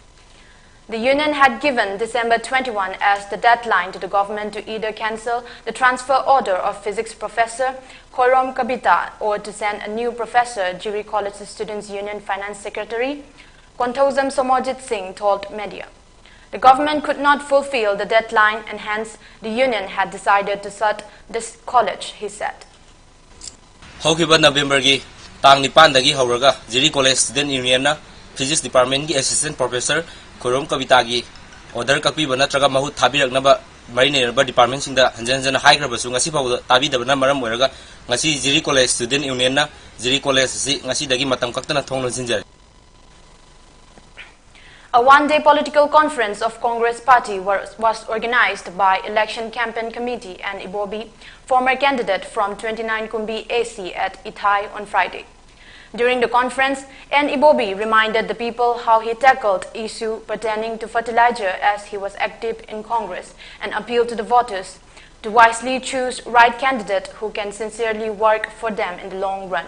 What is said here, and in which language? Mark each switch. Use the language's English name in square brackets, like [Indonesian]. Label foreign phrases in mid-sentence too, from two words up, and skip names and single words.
[English] The union had given December 21 as the deadline to the government to either cancel the transfer order of physics professor Korom Kabita or to send a new professor, Jiri College Students Union Finance Secretary Kontozam Somojit Singh told media. The government could not fulfill the deadline and hence the union had decided to shut this college, he said. [Manipuri] Hokiba November gi tang nipan dagi horaga Jiri College Student Union na [English] Physics Department [Manipuri] gi [English] Assistant Professor [Manipuri] Korom Kabita gi order kapiba natraga mahut thabiraknaba marinerba department singda hanjanjana haigrabasu ngasi fawda tabidabana maram oiraga ngasi Jiri College Student Union na Jiri College si ngasi dagi matam kaktana thongno sinjari. [English] A one-day political conference of Congress Party was organized by Election Campaign Committee and Ibobi, former candidate from 29 Kumbi AC at Ithai on Friday. During the conference, N. Ibobi reminded the people how he tackled issue pertaining to fertilizer as he was active in Congress and appealed to the voters to wisely choose right candidate who can sincerely work for them in the long run.